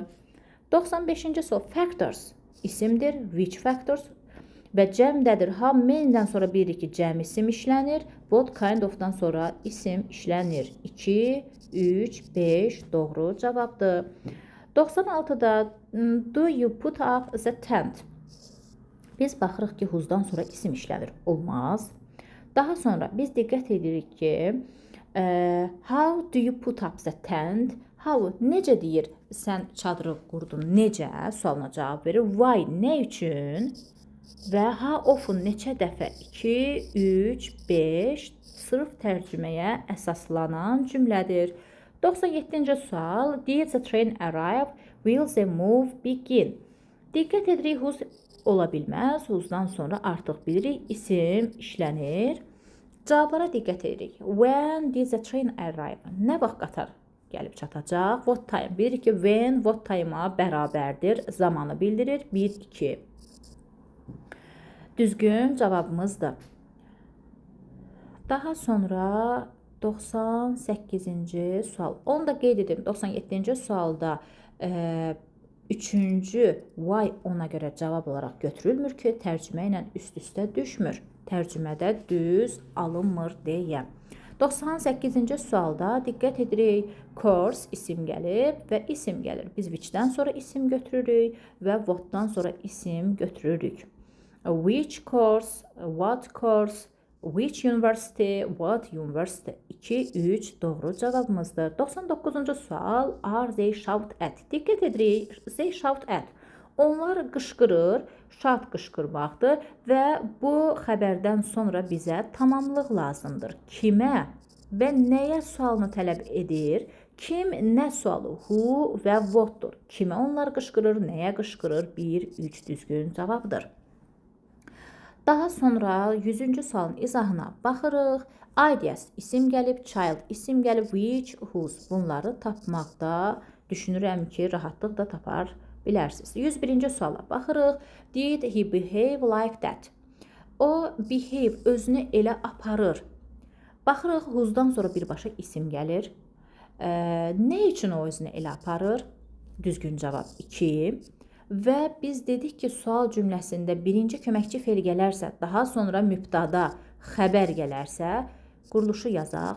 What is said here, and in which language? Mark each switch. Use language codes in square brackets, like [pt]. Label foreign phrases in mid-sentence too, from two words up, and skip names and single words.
[az] 95-ci sual. Factors isimdir. [en] Which factors? [az] Və cəmdədir. [en] How many'dən [az] sonra bilirik ki, cəm isim işlənir. [en] What kind of'dan [az] sonra isim işlənir. 2, 3, 5 doğru cavabdır. [en] 96-da do you put up the tent? [az] Biz baxırıq ki, who'dan sonra isim işlənir. Olmaz. Daha sonra biz diqqət edirik ki, [en] how do you put up the tent? How, [az] necə deyir, sən çadırı qurdun, necə? Sualına cavab verir. Why, nə üçün? Və [en] how often, [az] neçə dəfə? 2, 3, 5 sırf tərcüməyə əsaslanan cümlədir. 97-ci sual. [en] Did the train arrive? Will the move begin? [az] Diqqət edirik, whose ola bilməz. Whose'dan sonra artıq bilirik, isim işlənir. Cavablara diqqət edirik. [en] When did the train arrive? [az] Nə vaxt qatar gəlib çatacaq? [en] What time? [az] Bilirik ki, [en] when, what time- [az] a bərabərdir. Zamanı bildirir. 1, 2. Düzgün cavabımızdır. Daha sonra 98-ci sual. Onu da qeyd edim. 97-ci sualda 3-cü why ona görə cavab olaraq götürülmür ki, tərcümə ilə üst-üstə düşmür. Tərcümədə düz alınmır deyə. 98-ci sualda diqqət edirik. Course isim gəlir və isim gəlir. Biz which'dən sonra isim götürürük və what'dan sonra isim götürürük. [en] Which course, what course, which university, what university. [az] 2, 3 doğru cavabımızdır. 99-cu sual. [en] Are they shout at? [az] Diqqət edirik. [en] They shout at. [az] Onlar qışqırır, şad qışqırmaqdır və bu xəbərdən sonra bizə tamamlıq lazımdır. Kimə və nəyə sualını tələb edir? Kim, nə sualı? Who və what'dur. Kimə onlar qışqırır, nəyə qışqırır? 1, 3 düzgün cavabdır. Daha sonra 100-cü sualın izahına baxırıq. Ideas isim gəlib, child isim gəlib, [en] which, whose. [az] Bunları tapmaqda düşünürəm ki, rahatlıq da tapar bilərsiniz. 101-ci suala baxırıq. [en] Did he behave like that? [az] O behave özünü elə aparır. Baxırıq, whose'dan sonra birbaşa isim gəlir. Nə üçün o özünü elə aparır? Düzgün cavab 2. Və biz dedik ki, sual cümləsində birinci köməkçi fe'l gələrsə, daha sonra mübtada xəbər gələrsə, quruluşu yazaq.